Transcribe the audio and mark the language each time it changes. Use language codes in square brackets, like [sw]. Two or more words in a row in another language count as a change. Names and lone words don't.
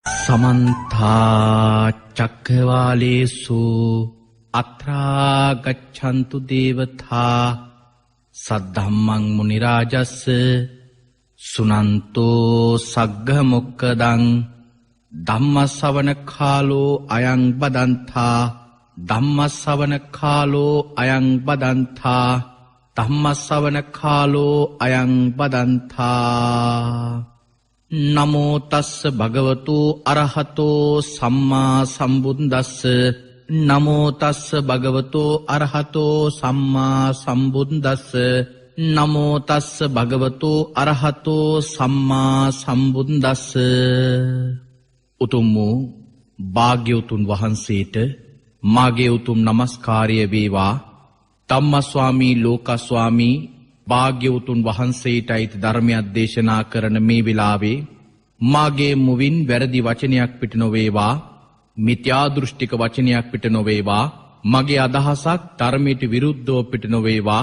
[pi] समन्ता चक्रवालेषु अत्रा गच्छन्तु देवता सद्धम्मं मुनिराजस्य सुनन्तो सग्गमुक्कदं धम्मश्रवण कालो अयं बदन्ता धम्मश्रवण कालो अयं बदन्ता धम्मश्रवण कालो अयं बदन्ता नमो तस्स भगवतो अरहतो सम्मा सम्बुද්දස්ස नमो तस्स भगवतो अरहतो सम्मा सम्बुද්දස්ස नमो तस्स भगवतो अरहतो सम्मा सम्බුද්දස්ස [si] උතුම් වූ භාග්‍යවතුන් වහන්සේට මාගේ උතුම් නමස්කාරය වේවා. ධම්මස්වාමී ලෝකස්වාමී භාග්‍යවතුන් වහන්සේටයි ධර්මයක් දේශනා කරන මේ වෙලාවේ මාගේ මුවින් වැරදි වචනයක් පිට නොවේවා, මිත්‍යා දෘෂ්ටික වචනයක් පිට නොවේවා, මගේ අදහසක් ධර්මයට විරුද්ධව පිට නොවේවා.